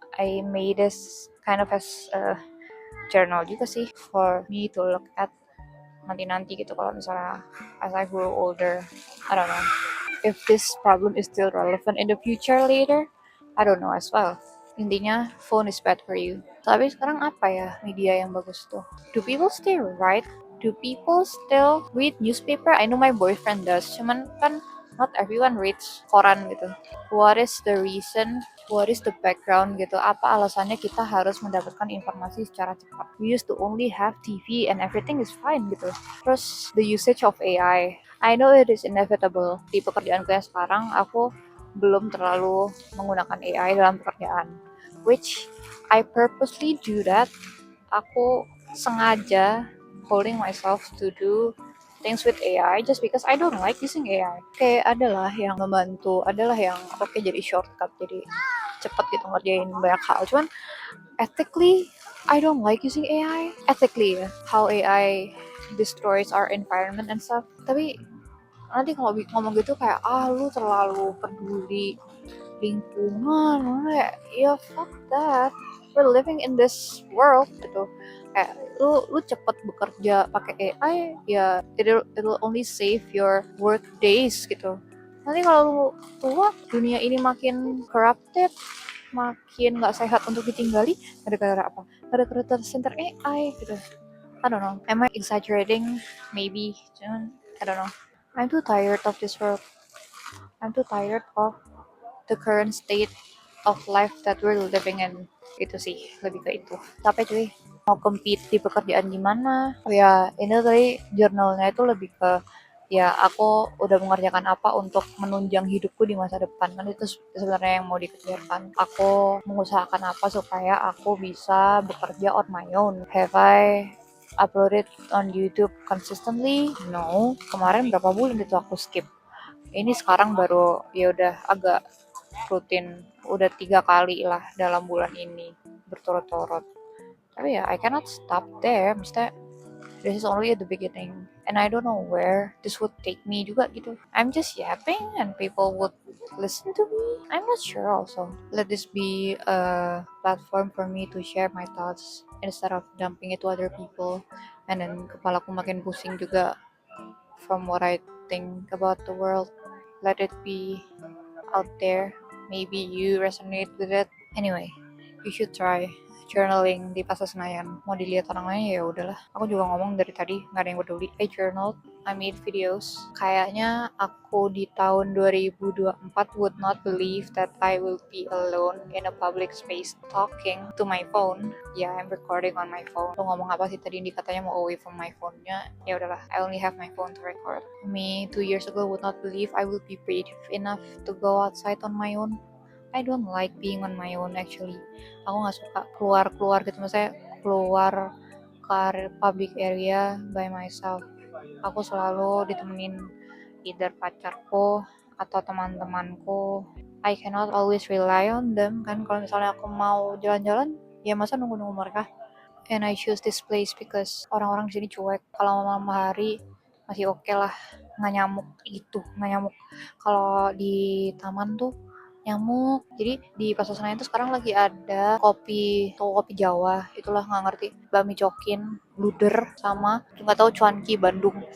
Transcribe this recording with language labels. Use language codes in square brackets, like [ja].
[en] I made this kind of as a journal [id] juga sih [en] for me to look at [id] nanti-nanti gitu kalau misalnya [en] as I grow older. I don't know if this problem is still relevant in the future later. I don't know as well. [id] Intinya [en] phone is bad for you. [id] Tapi sekarang apa ya media yang bagus tuh? [en] Do people still write? Do people still read newspaper? I know my boyfriend does. [id] Cuman kan [en] not everyone reads [id] koran gitu. [en] What is the reason? What is the background gitu? [id] Apa alasannya kita harus mendapatkan informasi secara cepat? [en] We used to only have TV and everything is fine gitu. Terus the usage of AI. I know it is inevitable. [id] Di pekerjaanku yang sekarang, aku belum terlalu menggunakan AI dalam pekerjaan. [en] Which I purposely do that. [id] Aku sengaja [en] holding myself to do things with AI just because I don't like using AI. [id] Kayak adalah yang membantu, adalah yang oke jadi shortcut, jadi cepat gitu ngerjain banyak hal. [en] Cuman ethically, I don't like using AI. Ethically ya, how AI destroys our environment and stuff. [id] Tapi nanti kalau ngomong gitu kayak lu terlalu peduli lingkungan, ya [en] fuck that. We're living in this world gitu. [id] Kayak lu cepet bekerja pakai AI ya [en] it'll only save your work days gitu. [id] Nanti kalau lu tua dunia ini makin corrupted, makin nggak sehat untuk ditinggali gara-gara apa? Gara-gara tercenter AI gitu. [en] I don't know. Am I exaggerating? Maybe. Cuman, I don't know. I'm too tired of this world. I'm too tired of the current state of life that we're living in. [id] Itu sih, lebih ke itu. Capek cuy. Mau compete di pekerjaan gimana? Oh ya, ini tadi jurnalnya itu lebih ke ya aku udah mengerjakan apa untuk menunjang hidupku di masa depan, kan itu sebenarnya yang mau dikejarkan. Aku mengusahakan apa supaya aku bisa bekerja [en] on my own. Have I uploaded on YouTube consistently? [id] No. Kemarin berapa bulan itu aku skip. Ini sekarang baru ya udah agak rutin, udah 3 kali lah dalam bulan ini berturut-turut. Tapi ya [en] I cannot stop there. [id] Maksudnya [en] this is only at the beginning and I don't know where this would take me [id] juga gitu. [en] I'm just yapping and people would listen to me. I'm not sure also. Let this be a platform for me to share my thoughts instead of dumping it to other people. And then [id] kepalaku makin pusing juga [en] from what I think about the world. Let it be out there. Maybe you resonate with it. Anyway, you should try journaling di Plaza Senayan. [id] Mau dilihat orang lain ya udahlah. Aku juga ngomong dari tadi nggak ada yang peduli. [en] I journaled, I made videos. [id] Kayaknya aku di tahun 2024 [en] would not believe that I will be alone in a public space talking to my phone. Yeah, I'm recording on my phone. [id] Lo ngomong apa sih tadi? Ini katanya mau [en] away from my phone-nya. [id] Ya udahlah, [en] I only have my phone to record. Me 2 years ago would not believe I will be brave enough to go outside on my own. I don't like being on my own actually. [id] Aku nggak suka keluar gitu, maksudnya keluar ke public area [en] by myself. [id] Aku selalu ditemenin either pacarku atau teman-temanku. [en] I cannot always rely on them kan. [id] Kalau misalnya aku mau jalan-jalan, ya masa nunggu-nunggu mereka. [en] And I choose this place because [id] orang-orang di sini cuek. Kalau malam hari masih oke lah nggak nyamuk itu, nggak nyamuk. Kalau di taman tuh nyamuk. Jadi di Pasar Senen itu sekarang lagi ada kopi Jawa, itulah nggak ngerti, bakmi cokin, luder, sama nggak tahu cuanki Bandung.